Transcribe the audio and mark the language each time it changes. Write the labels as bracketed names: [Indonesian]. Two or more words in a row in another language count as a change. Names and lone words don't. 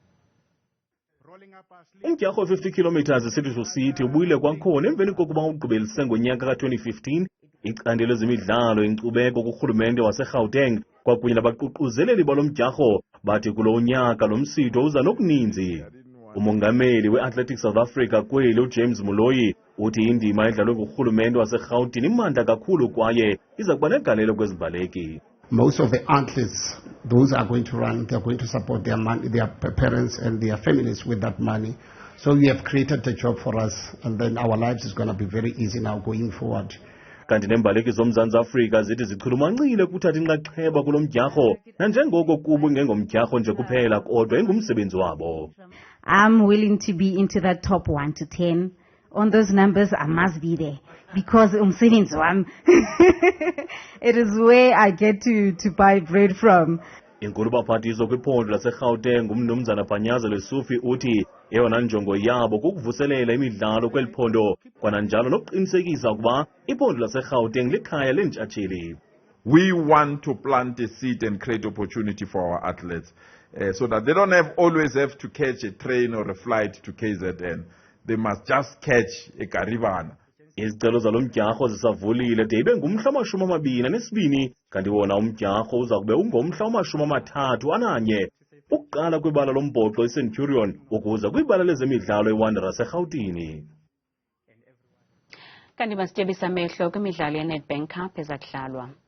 [Xhosa] Umdyarho 50 kilometers e-City to City ubuyile kwakhona emveni kokuba ugqibelise ngonyaka ka-2015 icandelo zemidlalo inkcubeko kurhulumente waseGauteng kwakunye nabaququzeleli balo mdyarho bathi kulo nyaka lo msitho uza nokuninzi. Umongameli we-Athletics South Africa kweli uJames Muloyi uthi indima edlalwe ngurhulumente waseGauteng imandla kakhulu kwaye iza kuba negalelo kwezimbaleki. [English] Most of the athletes, those are going to run, they're going to support their money, their parents and their families with that money. So we have created a job for us, and then our lives is going to be very easy now going forward. [Xhosa] Kanti nembaleki zoMzantsi Afrika zithi zichulumancile ukuthatha inxaxheba kulo mdyarho nanjengoko kubo ingengomdyarho nje kuphela kodwa ingumsebenzi wabo. [English] I'm willing to be into that top 1 to 10. On those numbers, I must be there because [Xhosa] umsebenzi wami. [English] It is where I get to buy bread from. [Xhosa] Inkulu baphathiswa kwiphondo laseGauteng umnumzana Panyaza Lesufi uthi eyona njongo yabo kukuvuselela imidlalo kweli phondo kwananjalo nokuqinisekisa ukuba iphondo laseGauteng likhaya lentshatsheli. [English] We want to plant a seed and create opportunity for our athletes so that they don't always have to catch a train or a flight to KZN. They must just catch a Karibana. [Xhosa] Izicelo zalo mdyarho zisavulile de ibe ngumhla wama-22 kanti wona umdyarho uza kube ungomhla wama-31 ukuqala kwibala lombhoxo iCenturion ukuza kwibala lezemidlalo eWanderers eRhawutini. Kanti masityebisa amehlo kwimidlalo yeNedbank Cup ezakudlalwa.